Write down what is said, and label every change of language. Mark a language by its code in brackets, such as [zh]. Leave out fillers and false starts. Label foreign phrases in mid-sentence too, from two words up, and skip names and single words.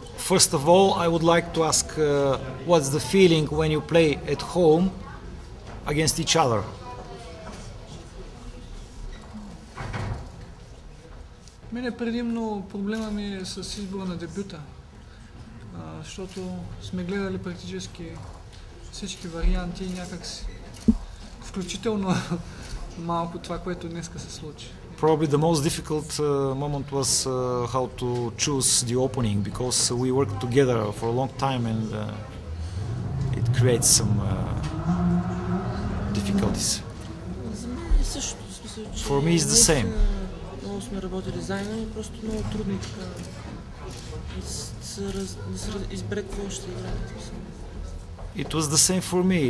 [en] First of all, I would like to ask what's the feeling when you play at home against each other? [bg] Мене предимно проблема ми е с избора на дебюта, защото сме гледали практически всички варианти и някак си, включително малко това, което днеска се случи. [en] Probably the most difficult moment was how to choose the opening, because we worked together for a long time and it creates some difficulties. [bg] За мен е същото, в смисъл, че [en] For me it's the same. [bg] Много сме работили заедно и просто много трудно така да се избере какво ще играем. [en] It was the same for me.